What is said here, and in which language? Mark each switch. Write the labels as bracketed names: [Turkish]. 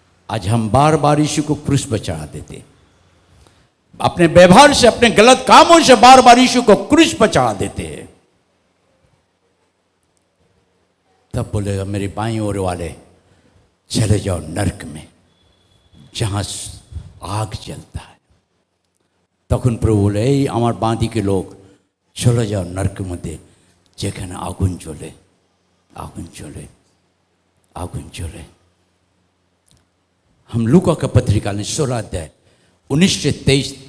[Hindi] आज हम बार बार यीशु को क्रूस पर चढ़ा देते, अपने व्यवहार से, अपने गलत कामों से बार बार यीशु को क्रूस पर चढ़ा देते हैं। तब बोलेगा मेरे बाईं ओर वाले, चले जाओ नरक में जहां आग जलता है। [Bangla] तखन प्रभु बोले, এই আমার বাঁদিকে লোক, চলে যাও নরকের মধ্যে যেখানে আগুন জ্বলে, আগুন জ্বলে, আগুन জ্বলে। [Hindi] हम लूका का पत्रिका ने 16 अध्याय 19 से 23